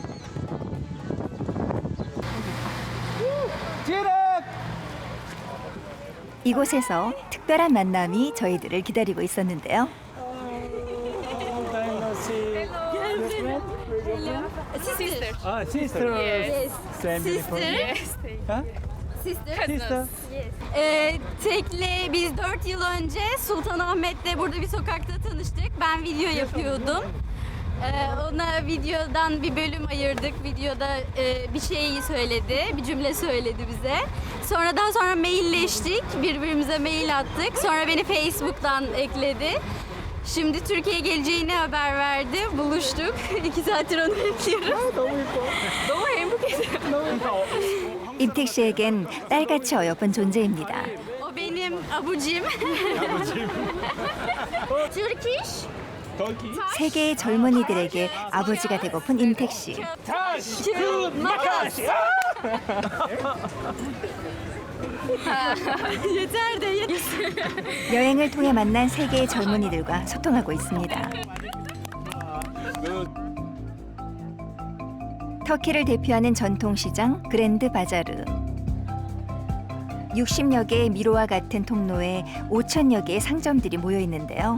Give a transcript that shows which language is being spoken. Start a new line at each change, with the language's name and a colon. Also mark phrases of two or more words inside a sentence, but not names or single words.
Korean: 이곳에서 특별한 만남이 저희들을 기다리고 있었는데요. 아,
English: sister. Yes. Same Sister. Ha? Sister.
Turkish: Tekle biz 4 yıl önce Sultanahmet'te burada bir sokakta tanıştık. Ben video yapıyordum. Ona videodan bir bölüm ayırdık. Videoda bir şey söyledi, bir cümle söyledi bize. Sonra mailleştik, birbirimize mail attık. Sonra beni Facebook'tan ekledi. Şimdi Türkiye'ye geleceğini haber verdi. Buluştuk. 2 saattir onu bekliyoruz.
Korean: 너무 행복해요. 임택 씨에겐 딸같이 어여쁜 존재입니다.
Turkish: O benim abucim. Turkish.
Korean: 세 개의 젊은이들에게 아버지가 되고픈 임택 씨.
Turkish: Yeter de yeter.
Korean: 여행을 통해 만난 세 개의 젊은이들과 소통하고 있습니다. 터키를 대표하는 전통시장 그랜드 바자르. 60여 개의 미로와 같은 통로에 5천여 개의 상점들이 모여 있는데요.